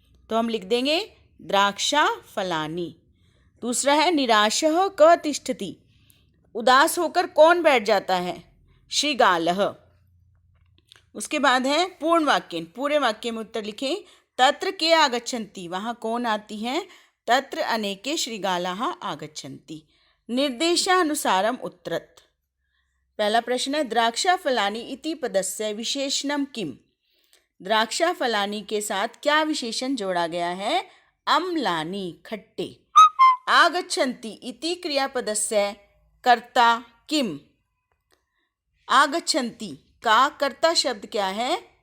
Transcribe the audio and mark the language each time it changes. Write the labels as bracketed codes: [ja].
[hi] तो हम लिख देंगे द्राक्षा फलानी। दूसरा है [sa] निराशः क तिष्ठति, [hi] उदास होकर कौन बैठ जाता है? श्रीगालः। उसके बाद है पूर्ण वाक्य, पूरे वाक्य में उत्तर लिखें। [sa] तत्र के आगच्छन्ति, [hi] वहाँ कौन आती हैं? [sa] तत्र अनेके श्रीगालाः आगच्छन्ति। निर्देशानुसारम उत्तरत्। [hi] पहला प्रश्न है [sa] द्राक्षा फलानी इति पदस्य विशेषणम किम, [hi] द्राक्षा फलानी के साथ क्या विशेषण जोड़ा गया है? अम्लानि खट्टे। [sa] आगच्छन्ति इति क्रियापदस्य कर्ता किम, [hi] आगच्छन्ति का कर्ता शब्द क्या है?